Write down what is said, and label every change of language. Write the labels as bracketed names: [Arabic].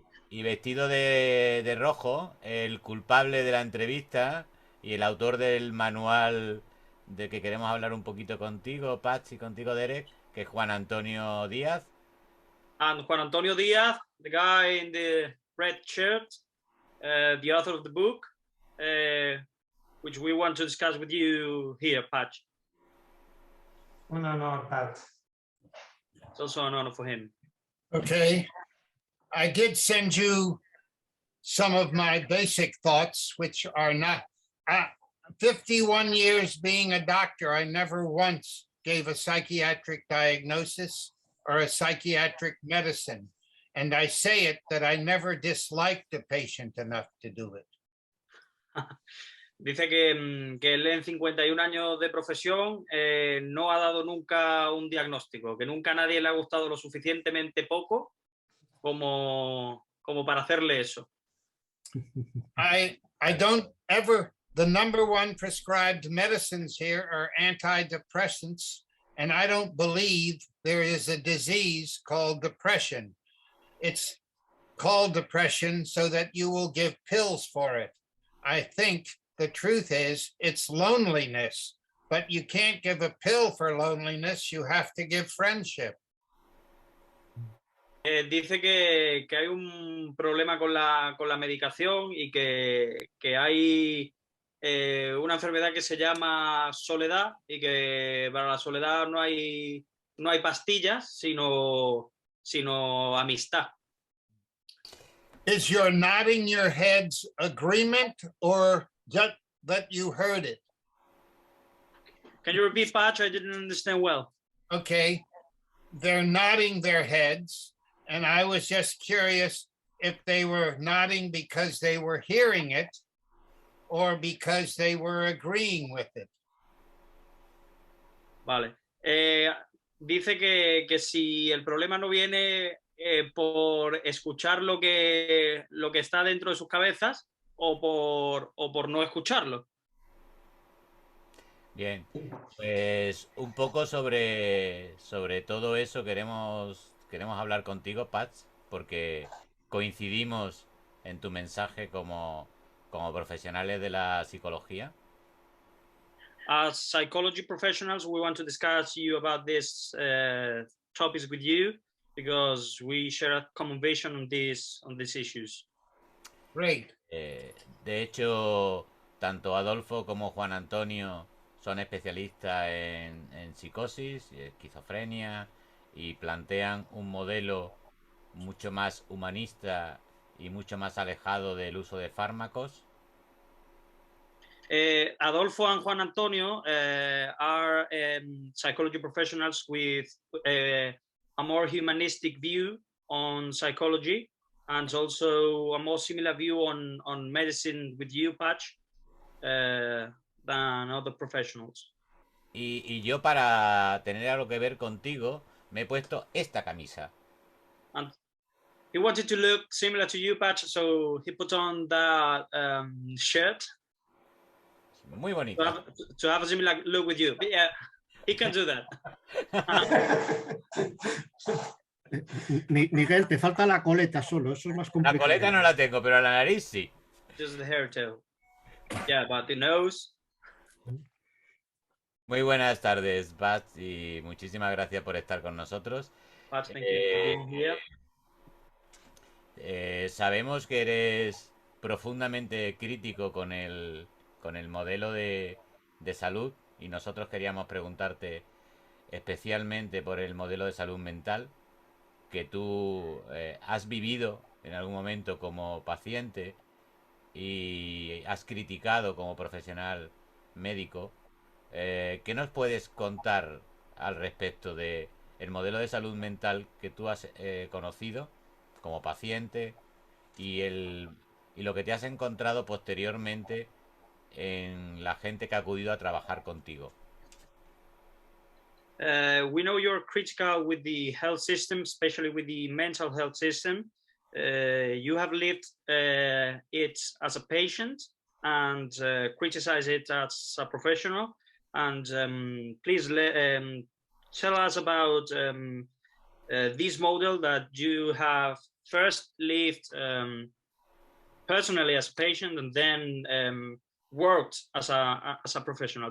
[Spanish] Y vestido de rojo, el culpable de la entrevista y el autor del manual de que queremos hablar un poquito contigo, Patch, y contigo, Derek, que es Juan Antonio Díaz. [English] And Juan Antonio Díaz, the guy in the red shirt, the author of the book, which we want to discuss with you here, Patch. [Spanish] Un honor, Patch. [English] It's also an honor for him. Okay. I did send you some of my basic thoughts, which are not 51 years being a doctor. I never once gave a psychiatric diagnosis or a psychiatric medicine. And I say it that I never disliked a patient enough to do it. [Spanish] Dice que él en 51 años de profesión no ha dado nunca un diagnóstico, que nunca a nadie le ha gustado lo suficientemente poco como para hacerle eso. [English] I don't ever, the number one prescribed medicines here are antidepressants, and I don't believe there is a disease called depression. It's called depression so that you will give pills for it. I think the truth is it's loneliness, but you can't give a pill for loneliness. You have to give friendship. [Spanish] Dice que hay un problema con la medicación y que hay una enfermedad que se llama soledad y que para la soledad no hay pastillas, sino amistad. [English] Is your nodding your heads agreement or just that you heard it? Can you repeat, Patch? I didn't understand well. Okay, they're nodding their heads, and I was just curious if they were nodding because they were hearing it or because they were agreeing with it. [Spanish] Vale. Dice que si el problema no viene por escuchar lo que está dentro de sus cabezas o por no escucharlo. Bien, pues un poco sobre todo eso queremos hablar contigo, Patch, porque coincidimos en tu mensaje como profesionales de la psicología. [English] As psychology professionals, we want to discuss you about these topics with you because we share a common vision on these issues. Great. [Spanish] De hecho, tanto Adolfo como Juan Antonio son especialistas en psicosis, esquizofrenia, y plantean un modelo mucho más humanista y mucho más alejado del uso de fármacos. [English] Adolfo and Juan Antonio are psychology professionals with a more humanistic view on psychology and also a more similar view on medicine with you, Patch, than other professionals. [Spanish] Y yo, para tener algo que ver contigo, me he puesto esta camisa. [English] And he wanted to look similar to you, Patch, so he put on that shirt. [Spanish] Muy bonita. [English] To have a similar look with you. Yeah. He can do that. [Spanish] Miguel, te falta la coleta solo, eso es más La complicado. coleta no la tengo, pero la nariz sí. [English] Just the hair tail. Yeah, but the nose. [Spanish] Muy buenas tardes, Bat, y muchísimas gracias por estar con nosotros. [English] But thank you for being here. [Spanish] Sabemos que eres profundamente crítico con el modelo de salud y nosotros queríamos preguntarte especialmente por el modelo de salud mental que tú has vivido en algún momento como paciente y has criticado como profesional médico. ¿Qué nos puedes contar al respecto de el modelo de salud mental que tú has conocido como paciente y lo que te has encontrado posteriormente en la gente que ha acudido a trabajar contigo? [English] We know you're critical with the health system, especially with the mental health system. You have lived it as a patient and criticize it as a professional. And please tell us about this model that you have first lived personally as a patient and then worked as a professional.